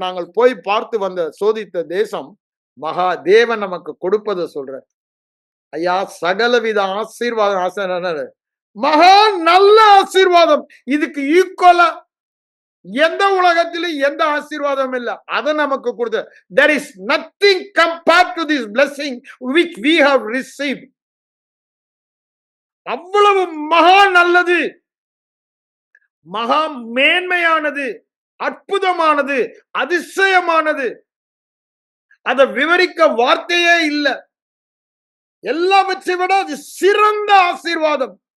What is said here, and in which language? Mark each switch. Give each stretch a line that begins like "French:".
Tamil: நாங்கள் போய் பார்த்து வந்த சோதித்த தேசம் மகா தேவன் நமக்கு கொடுப்பதை சொல்ற. ஐயா சகலவித ஆசீர்வாதம் மகா நல்ல ஆசீர்வாதம். இதுக்கு ஈக்குவலா எந்த உலகத்திலும் எந்த ஆசீர்வாதம் இல்ல. அதை நமக்கு கொடுத்த.
English: there is nothing compared to this blessing which we have received.
Tamil: அவ்வளவு மகா நல்லது, மகா மேன்மையானது, அற்புதமானது, அதிசயமானது. அதை விவரிக்க வார்த்தையே இல்ல. எல்லாவற்றை விட அது சிறந்த ஆசீர்வாதம்.